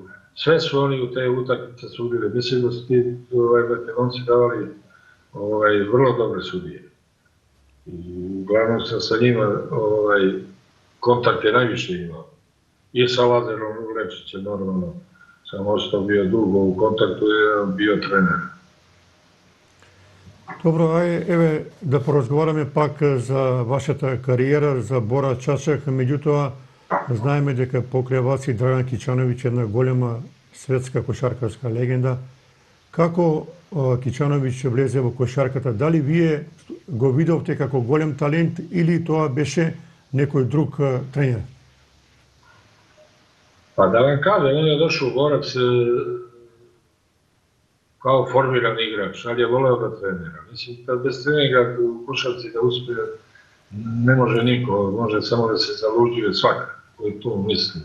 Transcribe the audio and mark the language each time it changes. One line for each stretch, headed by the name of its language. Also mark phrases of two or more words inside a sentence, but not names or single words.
Serbian: Sve su oni u te utakmice sudili. Mislim da su ti Makedonci davali vrlo dobre sudije. Uglavnom sam sa njima kontakte najviše imao. I sa Lazarom Lečićem normalno. Sam ostao bio dugo u kontaktu i bio trener.
Macedonian: Добро, еве да поразговараме пак за вашата кариера, за Бора Чачак, меѓутоа знаеме дека покрај вас и Драган Кичановиќ една голема светска кошаркарска легенда. Како Кичановиќ влезе во кошарката? Дали вие го видовте како голем талент или тоа беше некој друг тренер?
Serbian: Pa da vam kažem, on je došao u Borac kao formiran igrač, ali je voleo da trenira. Mislim, kad bez treninga u košarci da uspije, ne može niko, može samo da se zaluđuje svak koji to misli.